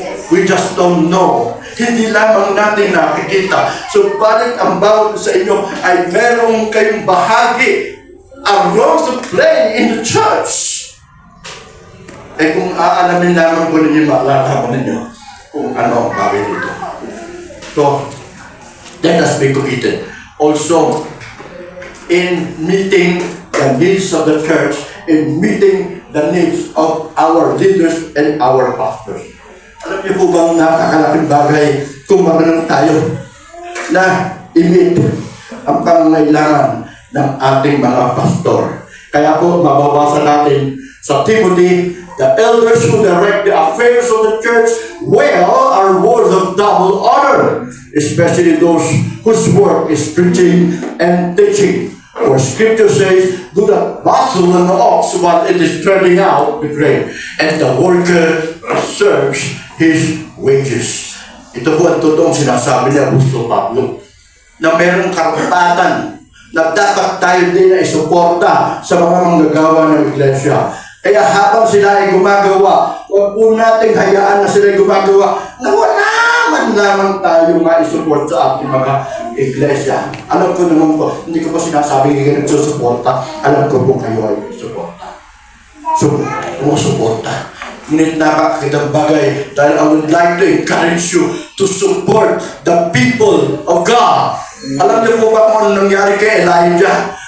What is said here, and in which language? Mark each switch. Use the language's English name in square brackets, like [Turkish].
[English] We just don't know. [Filipino] Hindi lamang natin nakikita. Subalit ang bawat sa inyo ay merong kayong bahagi, [English] a role to play in the church. [Filipino] Eh kung aalamin lamang po ninyo, malalaman ninyo kung ano ang bagay dito. [English] So, let us be committed. Also, in meeting the needs of the church, in meeting the needs of our leaders and our pastors. [Filipino] Alam niyo po bang napakalaking bagay kung marunong tayo na i-meet ang pangangailangan ng ating mga pastor. Kaya po, mababasa natin sa Timothy, [English] the elders who direct the affairs of the church well are worth of double honor, especially those whose work is preaching and teaching. For Scripture says, do not bustle an ox while it is treading out the grain, and the worker serves his wages. [Filipino] Ito po ang totoong sinasabi ni Apostol Pablo, na mayroong karapatan na dapat tayo din na isuporta sa mga manggagawa ng iglesia. Kaya habang sila ay gumagawa, huwag po nating hayaan na sila ay gumagawa na wala man lamang tayo ma-support sa ating mga iglesia. Alam ko naman po, hindi ko po sinasabi hindi kayo nagsusuporta. Alam ko po kayo ay suporta. Sumusuporta. Ngunit napakagandang bagay dahil [English] I would like to encourage you to support the people of God. [Filipino] Alam niyo po ba kung ano nangyari kay Elijah?